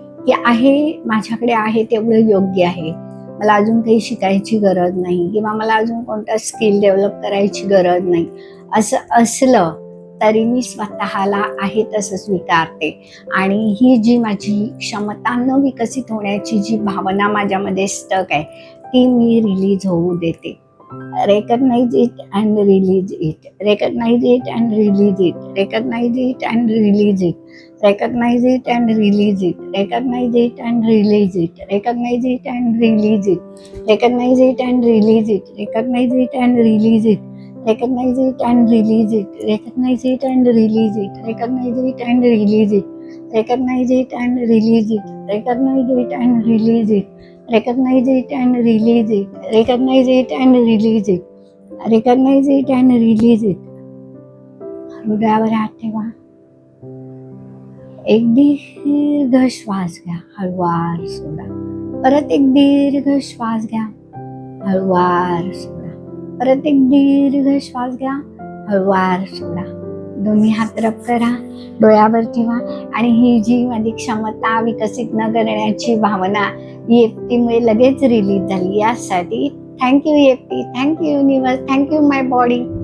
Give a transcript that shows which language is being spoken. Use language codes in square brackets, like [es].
[mr] की आहे, माझ्याकडे आहे तेवढं योग्य आहे, मला अजून काही शिकायची गरज नाही किंवा मला अजून कोणता स्किल डेव्हलप करायची गरज नाही, असं असलं तरी मी स्वतःला आहे तसं स्वीकारते आणि ही जी माझी क्षमता न विकसित होण्याची जी भावना माझ्यामध्ये स्टक आहे ती मी रिलीज होऊ देते. [en] Recognize it and release it. Recognize it and release it. Recognize it and release it. Recognize it and release it. Recognize it and release it. Recognize it and release it. Recognize it and release it. Recognize it and release it. Recognize it and release it. Recognize it and release it. Recognize it and release it. Recognize it and release it. Recognize it and release it. Recognize it and release it. Recognize it and release it. Recognize it and release it. [mr] हृदयावर हात ठेवा. एक दीर्घ श्वास घ्या, हळूवार सोडा. परत एक दीर्घ श्वास घ्या, हळूवार सोडा. परत एक दीर्घ श्वास घ्या, हळूवार सोडा. दोन्ही हात रब करा, डोळ्यावर ठेवा आणि ही जी माझी क्षमता विकसित न करण्याची भावना EFT मुळे लगेच रिलीज झाली, यासाठी [en] Thank you EFT, thank you universe, thank you my body.